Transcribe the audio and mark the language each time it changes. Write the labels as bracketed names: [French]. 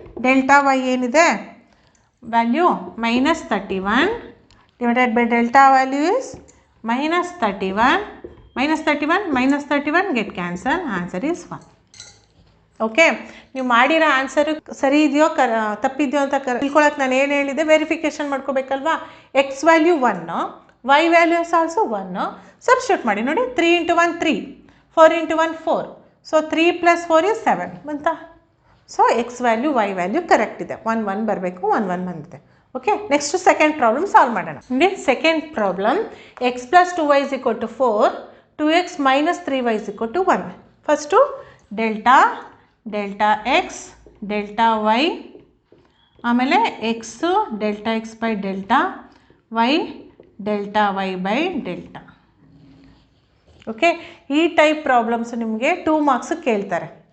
[English] delta y [Kannada] ಏನಿದೆ [English] Value -31 divided by delta value is -31. -31 get cancel, answer is 1. [Kannada] Okay, ನೀವು ಮಾಡಿರೋ answer ಸರಿ ಇದೆಯೋ ತಪ್ಪಿದೆಯೋ ಅಂತ ತಿಳ್ಕೊಳಕ್ಕೆ ನಾನು ಏನು ಹೇಳಿದೆ, verification ಮಾಡ್ಕೋಬೇಕಲ್ವಾ. X value 1, Y value is also 1. Substitute ಮಾಡಿ ನೋಡಿ. [English] 3 into 1 3, 4 into 1 4, so 3 + 4 is 7 [Kannada] ಬಂತಾ. So X value Y value correct ಇದೆ. 1 1 ಬರಬೇಕು, 1 1 ಬಂದಿದೆ. Okay, next second problem solve ಮಾಡೋಣ. ನೋಡಿ, [English] Second problem, x + 2y is equal to 4, 2x - 3y is equal to 1. [Kannada] First delta X, delta Y, ಆಮೇಲೆ x delta X by delta, Y delta Y by delta. Okay, ಈ type problems ನಿಮಗೆ 2 marks ಕೇಳ್ತಾರೆ.